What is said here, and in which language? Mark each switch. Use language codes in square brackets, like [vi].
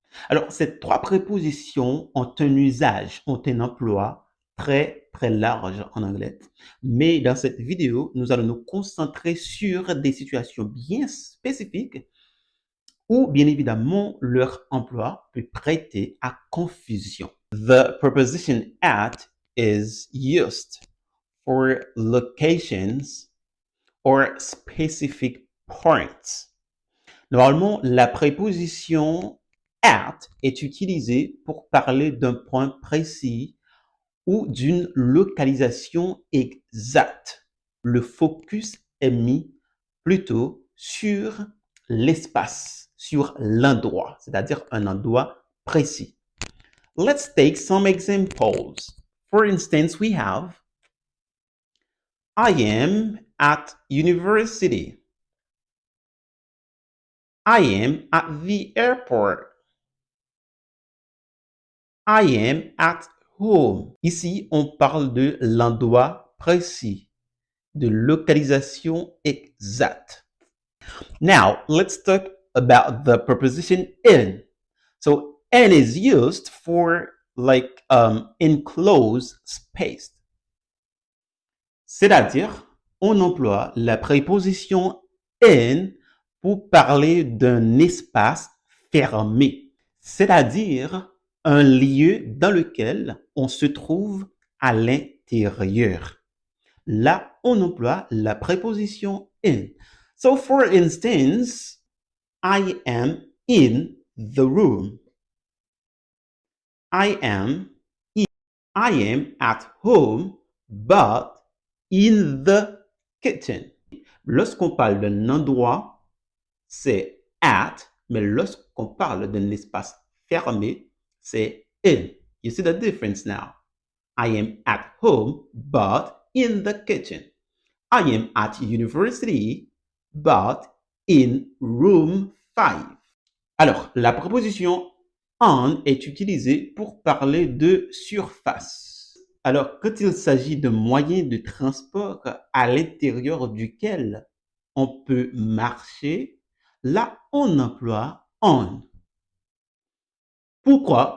[fr] Alors, ces trois prépositions ont un usage, ont un emploi très large en anglais. Mais dans cette vidéo, nous allons nous concentrer sur des situations bien spécifiques ou bien évidemment leur emploi peut prêter à confusion. [en] The preposition at is used for locations or specific points. [fr] Normalement, la préposition at est utilisée pour parler d'un point précis ou d'une localisation exacte. Le focus est mis plutôt sur l'espace, sur l'endroit, c'est-à-dire un endroit précis. [en] Let's take some examples. For instance, we have I am at university. I am at the airport. I am at home. [fr] Ici, on parle de l'endroit précis, de localisation exacte. [en] Now, let's talk about the preposition in. So, in is used for enclosed space. [fr] C'est-à-dire, on emploie la préposition in pour parler d'un espace fermé, c'est-à-dire un lieu dans lequel on se trouve à l'intérieur. Là, on emploie la préposition in. [en] So, for instance, I am in the room. I am at home, but in the kitchen. [fr] Lorsqu'on parle d'un endroit, c'est at, mais lorsqu'on parle d'un espace fermé, c'est in. [en] You see the difference now? I am at home, but in the kitchen. I am at university, but in room 5. [fr] Alors, la préposition on est utilisée pour parler de surface. Alors, quand il s'agit de moyens de transport à l'intérieur duquel on peut marcher, là, on emploie on. Pourquoi?